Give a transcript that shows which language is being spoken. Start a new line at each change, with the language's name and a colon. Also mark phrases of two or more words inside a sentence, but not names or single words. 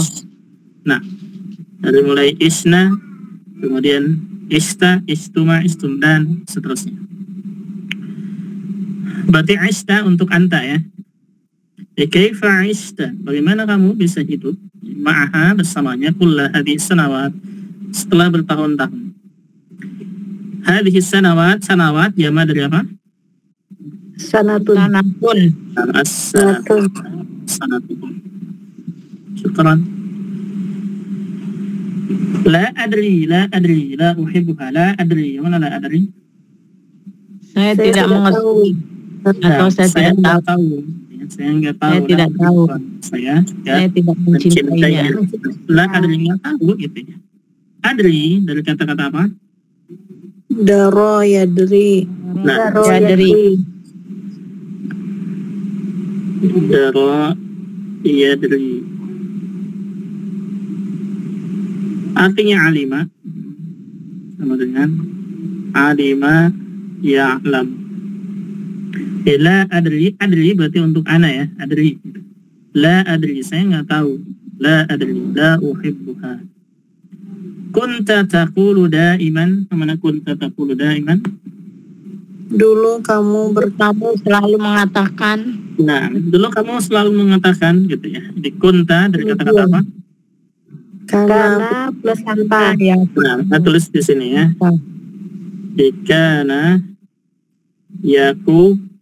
Indonesian: Nah, dari mulai isna, kemudian ista, istuma, istum, dan seterusnya. Berarti ista untuk anta ya.
Arabic: كيف عشت?
Indonesian: Bagaimana kamu bisa hidup ma'aha bersamanya
Arabic: كل هذه السنوات
Indonesian: setelah bertahun-tahun.
Arabic: هذه السنوات
Indonesian: jama dari apa? Sanatun.
Arabic: سنة. شكرا. لا أدري، لا أحبها، لا أدري.
Indonesian: Mana
Arabic: لا أدري?
Indonesian: Saya tidak mengerti. Atau saya tidak tahu. Saya nggak tahu. Saya tidak tahu. Saya tidak mencintainya.
Arabic: لا أدري
Indonesian: nggak tahu gitu ya. Adri dari kata-kata apa?
Arabic: درى يدري.
Indonesian: Nah, Yadri.
Arabic: درى يدري.
Indonesian: Artinya alima sama dengan
Arabic: علم يعلم. لا أدري
Indonesian: berarti untuk ana ya, adri.
Arabic: لا أدري,
Indonesian: saya nggak tahu.
Arabic: لا أدري، لا أحبها. كنت تقول دائما, mana كنت تقول دائما?
Indonesian: Dulu kamu selalu mengatakan. Nah, dulu kamu selalu mengatakan gitu ya. Di kunta dari kata-kata apa? karena plus tanpa yang Nah, tulis di sini ya. Ikana yakul.